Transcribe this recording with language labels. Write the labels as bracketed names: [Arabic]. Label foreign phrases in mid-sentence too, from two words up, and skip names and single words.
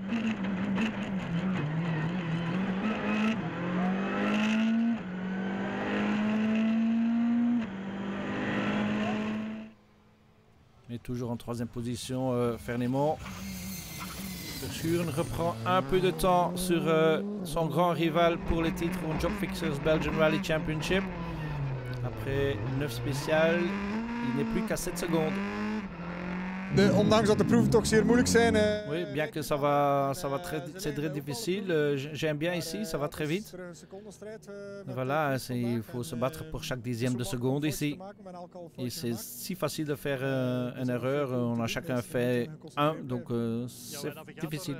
[French] Mais toujours en troisième position, Fernémont. Verschuren reprend un peu de temps sur son grand rival pour les titres au Job Fixers Belgian Rally Championship. Après 9 spéciales, il n'est plus qu'à 7 secondes. [Dutch] Ondanks dat de proeven toch zeer moeilijk zijn. [French] Oui, bien que c'est très difficile. J'aime bien ici, ça va très vite. Voilà, il faut se battre pour chaque dixième de seconde ici. Et c'est si facile de faire une erreur. On a chacun fait un, donc c'est difficile.